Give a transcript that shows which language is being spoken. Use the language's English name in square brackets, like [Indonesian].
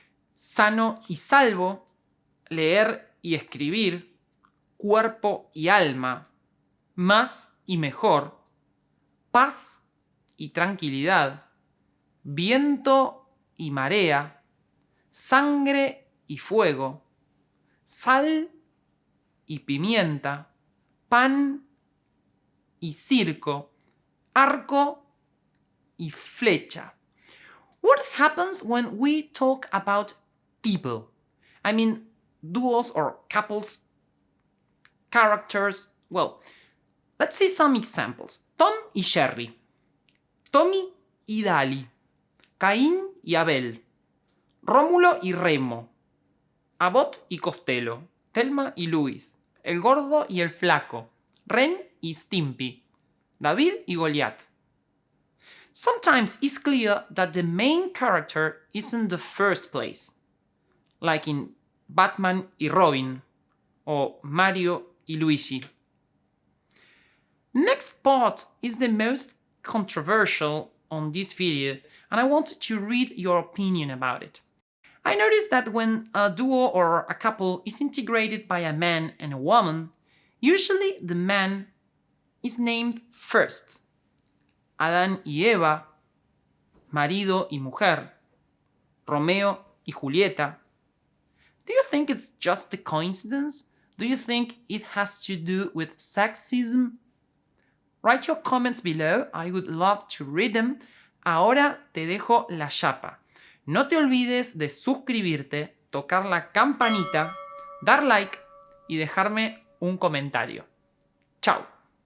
[Spanish] Sano y salvo, leer y escribir, cuerpo y alma, más y mejor, paz y tranquilidad, viento y marea, sangre y fuego, sal y pimienta, pan y circo, arco y flecha. [English] What happens when we talk about people? I mean, duos or couples, characters. Well, let's see some examples. [Spanish] Tom y Jerry, Tommy y Dali, Caín y Abel, Rómulo y Remo, Abbott y Costello, Thelma y Luis, el gordo y el flaco, Ren y Stimpy, David y Goliat. [English] Sometimes it's clear that the main character is in the first place, like in Batman y Robin, or Mario y Luigi. Next part is the most controversial on this video, and I want to read your opinion about it. I noticed that when a duo or a couple is integrated by a man and a woman, usually the man is named first. [Spanish] Adán y Eva, marido y mujer, Romeo y Julieta. [English] Do you think it's just a coincidence? Do you think it has to do with sexism? Write your comments below, I would love to read them. [Spanish] Ahora te dejo la chapa. No te olvides de suscribirte, tocar la campanita, dar like y dejarme un comentario. Chao.